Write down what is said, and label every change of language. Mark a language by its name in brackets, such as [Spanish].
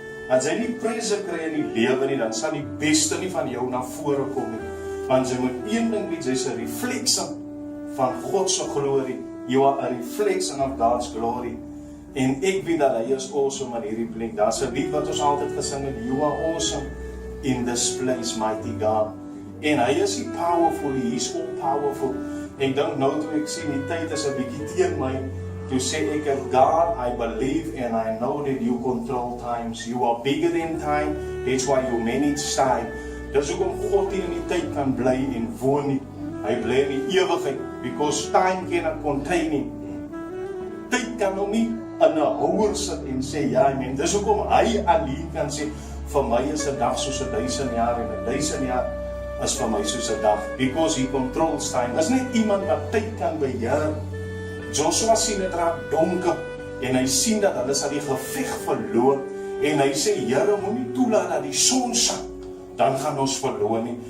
[Afrikaans] As jy nie presse kry in die lewe nie, dan sal die beste nie van jou na vore kom nie. Want jy moet een ding weet, jy is 'n refleksie van God se glorie. [English] You are a reflection of God's glory. [Afrikaans] En ek weet dat hy is awesome in hierdie plek. Daar's 'n lied wat ons altyd gesing het, [English] You are awesome in this place, mighty God. [Afrikaans] En hy is nie powerful, [English] he is all powerful. [Afrikaans] Ek dink nou toe ek sien die tyd is 'n bietjie teen my, toe sê ek, God, [English] I believe and I know that you control times. You are bigger than time, that's why you manage time. [Afrikaans] Dis hoekom God nie in die tyd kan bly en woon nie. Hy bly in die ewigheid, [English] because time cannot contain him. [Afrikaans] Tyd kan hom nie in 'n houer sit en sê, ja, amen. Dis hoekom hy alleen kan sê, vir my is 'n dag soos 1000 jaar en 1000 jaar is vir my soos 'n dag, [English] because he controls time. [Afrikaans] Is net iemand wat tyd kan beheer. Joshua sien dit raak donker en hy sien dat hulle sal die geveg verloor en hy sê, Here, moenie toelaat dat die son sak, dan gaan ons verloor nie.